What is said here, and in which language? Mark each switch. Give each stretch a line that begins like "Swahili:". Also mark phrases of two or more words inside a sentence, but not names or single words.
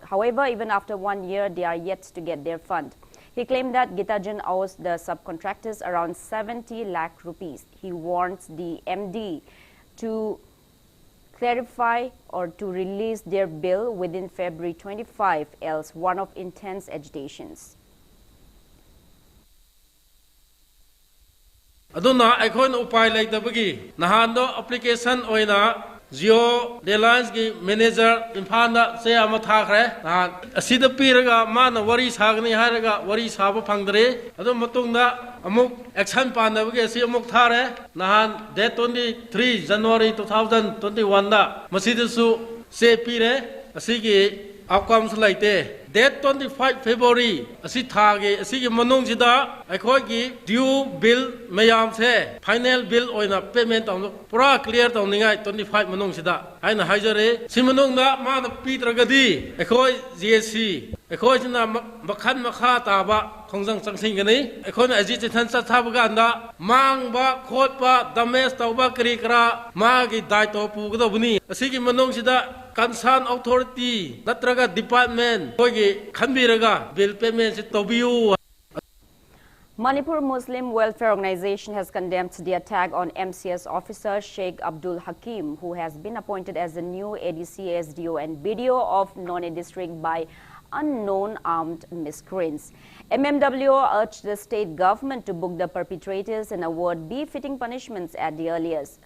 English: However, even after 1 year, they are yet to get their fund. He claimed that Gitajan owes the subcontractors around 70 lakh rupees. He warns the MD to clarify or to release their bill within February 25, else one of intense agitations.
Manipuri: Aduna aikon upai laitabagi nahando application oina Jio Reliance gi manager imphanda se ama thakre nahan asida piraga mana wari sagni haraga wari saba phangdre adu matungda amuk action panabagi asi amuk thare nahan date 23 January 2021 da masidasu se pire asigi outcomes laite date 25 February asi thage asigi manung sida aikoi gi
English: due bill
Manipuri: mayam se
English: final bill
Manipuri: oina payment tong pura clear tong ningai 25 manung sida aina haijare simanung na mana pitragadi aikoi GSC aikoi sina makhan makha ta ba khongjang changsing gani aikoi na agitation sa thabaganda mangba khotba damage tawba kri kra magi daito pugdobni asigi manung sida
English: concerned authority
Manipuri: natraga department koigi khanbiraga
English: bill payment
Manipuri: se tobiu.
English: Manipur Muslim Welfare Organization has condemned the attack on MCS officer Sheikh Abdul Hakim, who has been appointed as the new ADC SDO and BDO of None district by unknown armed miscreants. MMWO urged the state government to book the perpetrators and award befitting punishments at the earliest.